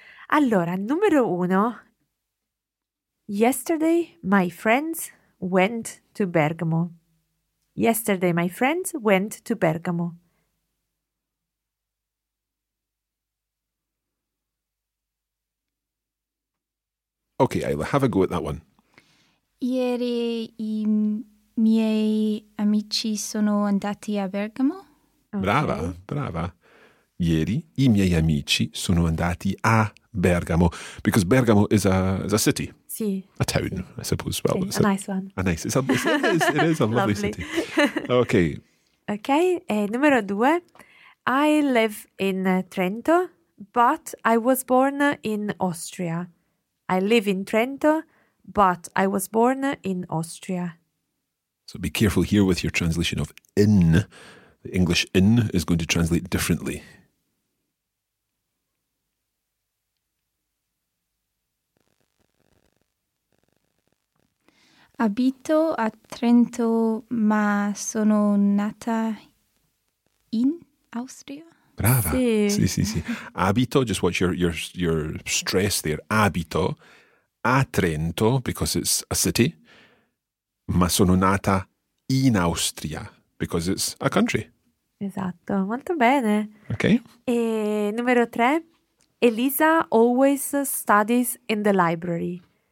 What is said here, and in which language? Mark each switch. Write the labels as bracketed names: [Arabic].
[Italian] Allora, numero uno. [English] Yesterday, my friends went to Bergamo. Yesterday, my friends went to Bergamo. Okay, Ayla, have a go at that one. [Italian] Ieri i miei amici sono andati a Bergamo. Brava, brava. Ieri i miei amici sono andati a Bergamo. [English] Because Bergamo is a city. [Italian] Sì. [English] A town, sì. I suppose. Well, sì, a nice one. It is a lovely city. Okay. [Italian] Okay, numero due. [English] I live in Trento, but I was born in Austria. I live in Trento, but I was born in Austria. So be careful here with your translation of in. The English in is going to translate differently. [Italian] Abito a Trento, ma sono nata in Austria. Brava. Sì, sì, sì. Sì. Abito, [English] just watch your stress there. [Italian] Abito a Trento, [English] because it's a city, [Italian] ma sono nata in Austria, [English] because it's a country. [Italian] Esatto, molto bene. Ok. E numero tre, [English] Elisa always studies in the library.